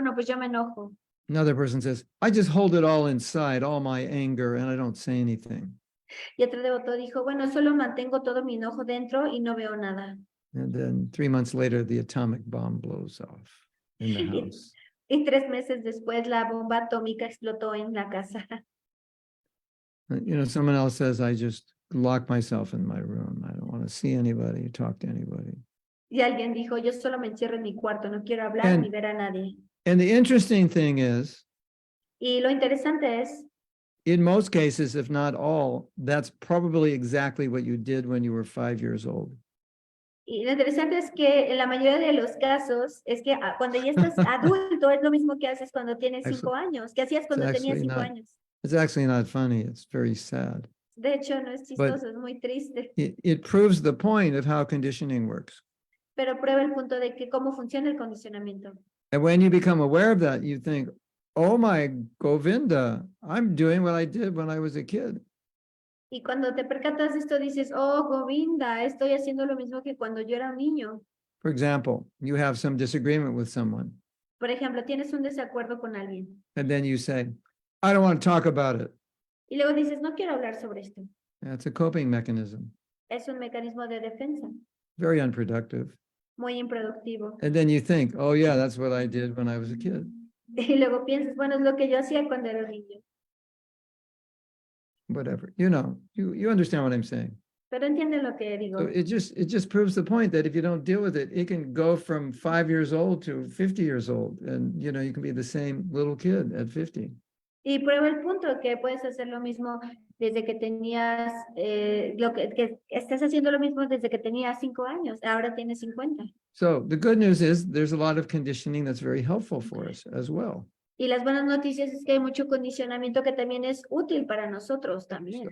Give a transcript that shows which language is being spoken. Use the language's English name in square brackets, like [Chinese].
[Spanish] Bueno, pues yo me enojo. [English] Another person says, I just hold it all inside, all my anger, and I don't say anything. [Spanish] Y otro devoto dijo, bueno, solo mantengo todo mi enojo dentro y no veo nada. [English] And then 3 months later, the atomic bomb blows off in the house. [Spanish] Y 3 meses después la bomba atómica explotó en la casa. [English] You know, someone else says, I just lock myself in my room. I don't want to see anybody, talk to anybody. [Spanish] Y alguien dijo, yo solo me encierro en mi cuarto, no quiero hablar ni ver a nadie. [English] And the interesting thing is, [Spanish] Y lo interesante es, [English] in most cases, if not all, that's probably exactly what you did when you were 5 years old. [Spanish] y lo interesante es que en la mayoría de los casos es que cuando ya estás adulto es lo mismo que haces cuando tienes 5 años, que hacías cuando tenías 5 años. [English] It's actually not funny. It's very sad. [Spanish] De hecho, no es chistoso, es muy triste. [English] It proves the point of how conditioning works. [Spanish] Pero prueba el punto de que cómo funciona el condicionamiento. [English] And when you become aware of that, you think, oh my Govinda, I'm doing what I did when I was a kid. [Spanish] Y cuando te percatas de esto dices, oh Govinda, estoy haciendo lo mismo que cuando yo era un niño. [English] For example, you have some disagreement with someone. [Spanish] Por ejemplo, tienes un desacuerdo con alguien. [English] And then you say, I don't want to talk about it. [Spanish] Y luego dices, no quiero hablar sobre esto. [English] That's a coping mechanism. [Spanish] Es un mecanismo de defensa. [English] Very unproductive. [Spanish] Muy improductivo. [English] And then you think, oh yeah, that's what I did when I was a kid. [Spanish] Y luego piensas, bueno, es lo que yo hacía cuando era un niño. [English] Whatever, you know, you understand what I'm saying. [Spanish] Pero entienden lo que digo. [English] So it just proves the point that if you don't deal with it, it can go from 5 years old to 50 years old. And, you know, you can be the same little kid at 50. [Spanish] Y prueba el punto que puedes hacer lo mismo desde que tenías, que estás haciendo lo mismo desde que tenías 5 años, ahora tienes 50. [English] So the good news is there's a lot of conditioning that's very helpful for us as well. [Spanish] Y las buenas noticias es que hay mucho condicionamiento que también es útil para nosotros también.